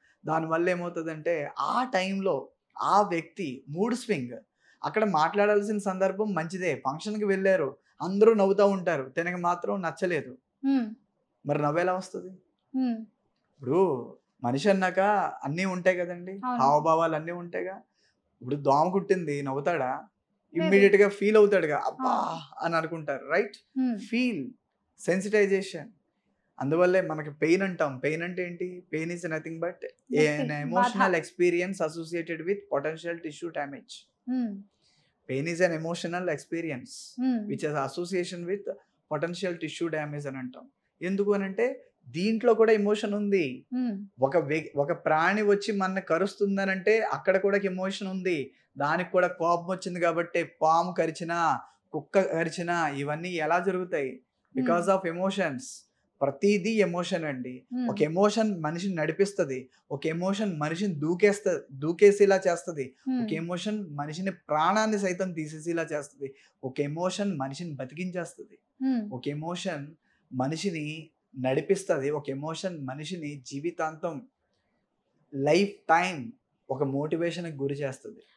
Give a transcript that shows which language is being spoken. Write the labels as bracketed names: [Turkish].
[Telugu] దానివల్ల ఏమవుతుందంటే ఆ టైంలో ఆ వ్యక్తి మూడ్ స్వింగ్, అక్కడ మాట్లాడాల్సిన సందర్భం మంచిదే, ఫంక్షన్కి వెళ్ళారు, అందరూ నవ్వుతూ ఉంటారు, తనకి మాత్రం నచ్చలేదు. మరి నవ్వేలా వస్తుంది? ఇప్పుడు మనిషి అన్నాక అన్నీ ఉంటాయి కదండి, హావభావాలు అన్నీ ఉంటాయిగా. ఇప్పుడు దోమ కుట్టింది, నవ్వుతాడా? ఇమ్మీడియట్ గా ఫీల్ అవుతాడుగా, అబ్బా అని అనుకుంటారు, రైట్? Feel, sensitization. అందువల్లే మనకి పెయిన్ అంటాం. పెయిన్ అంటే ఏంటి? [English] Pain is nothing but an emotional experience associated with potential tissue damage. Pain is an emotional experience which has association with potential tissue damage [Telugu] అని అంటాం. ఎందుకు అని అంటే దీంట్లో కూడా ఎమోషన్ ఉంది. ఒక ప్రాణి వచ్చి మన కరుస్తుందనంటే అక్కడ కూడా ఎమోషన్ ఉంది. దానికి కూడా కోపం వచ్చింది కాబట్టి పాము కరిచినా, కుక్క కరిచినా ఇవన్నీ ఎలా జరుగుతాయి? [English] Because of emotions. [Telugu] ప్రతిదీ ఎమోషన్ అండి. ఒక ఎమోషన్ మనిషిని నడిపిస్తుంది, ఒక ఎమోషన్ మనిషిని దూకేసేలా చేస్తుంది, ఒక ఎమోషన్ మనిషిని ప్రాణాన్ని సైతం తీసేసేలా చేస్తుంది, ఒక ఎమోషన్ మనిషిని బతికించేస్తుంది, ఒక ఎమోషన్ మనిషిని నడిపిస్తుంది, ఒక ఎమోషన్ మనిషిని జీవితాంతం లైఫ్ టైం ఒక మోటివేషన్కి గురి చేస్తుంది.